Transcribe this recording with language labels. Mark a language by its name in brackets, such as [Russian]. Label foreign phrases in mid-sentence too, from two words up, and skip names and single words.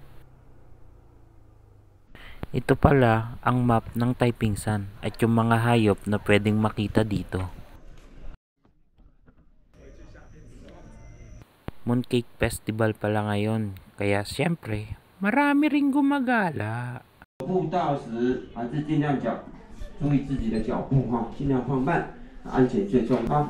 [Filipino] Ito pala ang map ng Taipingsan at yung mga hayop na pwedeng makita dito. Mooncake Festival pala ngayon, kaya syempre, marami ring gumagala. [Chinese] 步道时还是尽量注意自己的脚步哈，尽量放慢，安全最重要。